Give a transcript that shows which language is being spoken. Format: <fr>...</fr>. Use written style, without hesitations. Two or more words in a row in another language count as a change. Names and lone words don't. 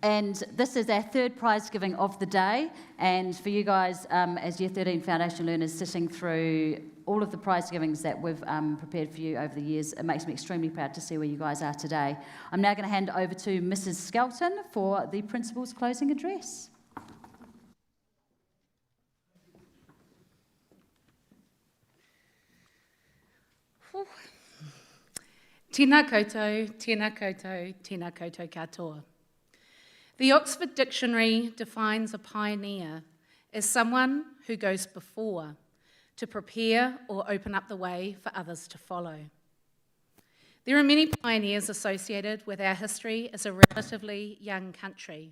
<en>And this is our third prize giving of the day. And for you guys, as Year 13 Foundation learners sitting through all of the prize givings that we've prepared for you over the years, it makes me extremely proud to see where you guys are today. I'm now going to hand over to Mrs. Skelton for the principal's closing address.</en> <mi>Tēnā koutou, tēnā koutou, tēnā koutou katoa.</mi> <en>The Oxford Dictionary defines a pioneer as someone who goes before to prepare or open up the way for others to follow. There are many pioneers associated with our history as a relatively young country.</en>